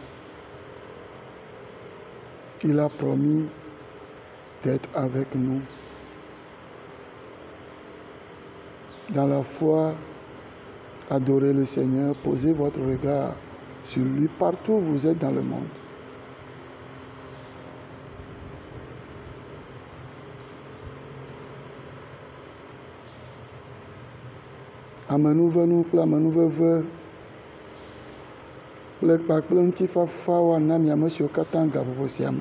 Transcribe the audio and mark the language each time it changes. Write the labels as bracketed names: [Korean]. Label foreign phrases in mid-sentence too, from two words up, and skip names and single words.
[French] Il a promis d'être avec nous. Dans la foi, adorez le Seigneur, posez votre regard sur lui partout où vous êtes dans le monde. [Ewe] Amenuvenu kple amenuveve kple kpakple ŋutifafa woana mi ame siwo katã gaƒoƒo sia me.